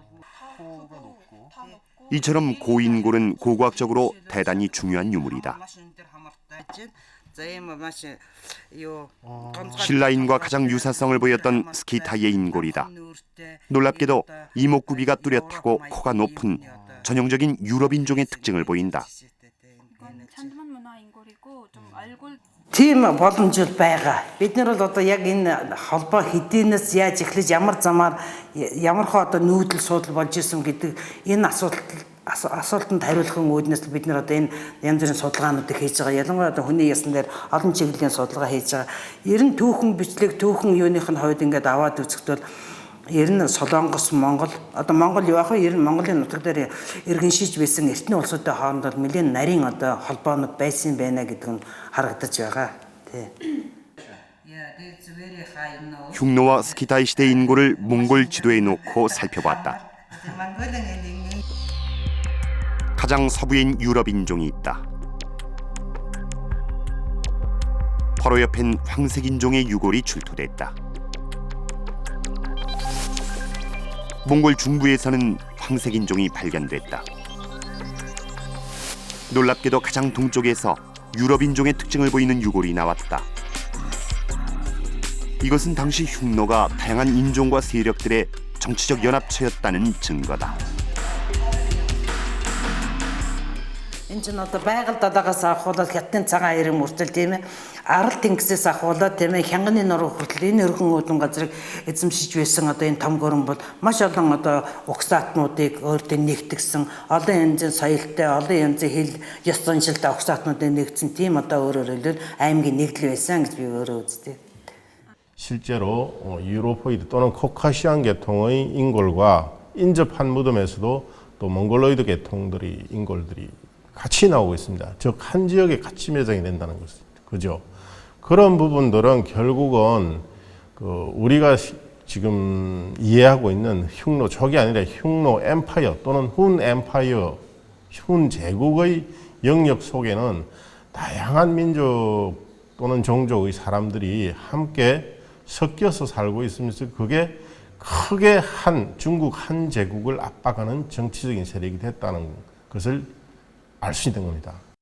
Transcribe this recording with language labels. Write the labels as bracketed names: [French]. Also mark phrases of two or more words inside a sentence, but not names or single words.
[Korean] 이처럼 고인골은 고고학적으로 대단히 중요한 유물이다. 신라인과 가장 유사성을 보였던 스키타이의 인골이다. 놀랍게도 이목구비가 뚜렷하고 코가 높은 전형적인 유럽 인종의 특징을 보인다. [Mongolian] Тийм боломжтой байгаа. Бид нар бол одоо яг энэ холбоо хэдийнээс яаж эхлэж ямар замаар ямар хоо одоо нүүдэл суудлал болж исэн гэдэг энэ асуултанд хариулахын үүднээс бид нар одоо энэ янз бүрийн судалгаануудыг хийж байгаа. Ялангуяа одоо хүний ясан дээр олон чиглэлийн судалгаа хийж байгаа. Ер нь түүхэн бичлэг түүхэн юуных нь хувьд ингээд аваад үзэхдээ ер нь Солонгос, Монгол одоо Монгол юу ах вэ? Ер нь Монголын нутаг дээр иргэн шиж байсан эртний улсуудын хооронд нэлээд нарийн одоо холбоонууд байсан байна гэдэг нь харагдаж байгаа. [Korean] 흉노와 스키타이 시대 인골을 몽골 지도에 놓고 살펴봤다. 가장 서부인 유럽 인종이 있다. 바로 옆엔 황색 인종의 유골이 출토됐다. 몽골 중부에서는 황색 인종이 발견됐다. 놀랍게도 가장 동쪽에서 유럽 인종의 특징을 보이는 유골이 나왔다. 이것은 당시 흉노가 다양한 인종과 세력들의 정치적 연합체였다는 증거다. [Mongolian] Энэ ч одоо байгаль далаагаас авахуулаад хятадын цагаан ирэн мөртөл тийм ээ арал тэнгисээс авахуулаад тийм ээ хянганы нуруу хүртэл энэ өргөн үүдэн газрыг эзэмшиж байсан одоо энэ том гүрэн бол маш олон одоо угсаатнуудыг өөртөө нэгтгсэн олон янзын соёлтой олон янзын хэл ёс заншилтай угсаатнуудыг нэгтсэн тийм одоо өөрөөр хэлбэл аймгийн нэгдэл байсан гэж би өөрөө үздэг. [Korean] 실제로 유로포이드 또는 코카시안 계통의 인골과 인접한 무덤에서도 또 몽골로이드 계통들이 인골들이 같이 나오고 있습니다. 즉 한 지역에 같이 매장이 된다는 것이죠. 그죠? 그런 부분들은 결국은 우리가 지금 이해하고 있는 흉노족이 아니라 흉노 엠파이어 또는 훈 엠파이어, 훈 제국의 영역 속에는 다양한 민족 또는 종족의 사람들이 함께 섞여서 살고 있으면서 그게 크게 중국 한 제국을 압박하는 정치적인 세력이 됐다는 것을 알 수 있는 겁니다.